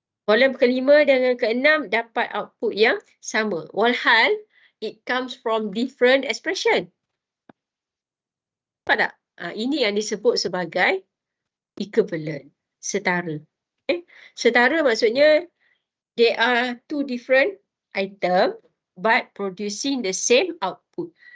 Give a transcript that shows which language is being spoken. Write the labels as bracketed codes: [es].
[ms] Kolom ke-5 dan ke-6 dapat output yang sama. Walhal, [en] it comes from different expression. [ms] Nampak tak? Ini yang disebut sebagai equivalent. Setara. Setara maksudnya, [en] they are two different item but producing the same output.